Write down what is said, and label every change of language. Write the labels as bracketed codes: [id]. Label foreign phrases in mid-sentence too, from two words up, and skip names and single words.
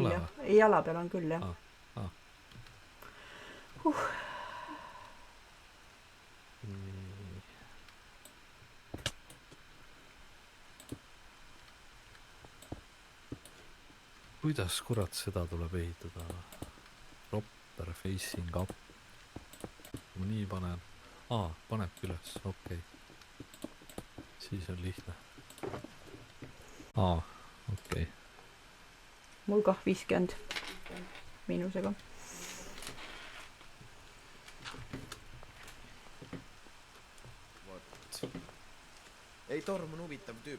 [et] küll, jah. Jala peal on küll, jah. Kuidas kurat seda tuleb ehitada? [en] Proper facing up. [et] Ma nii panen. Panebki üles, okei. Siis on lihtne. Okei. Mul kah 50 miinusega. Ei, Torm on huvitav tüüp.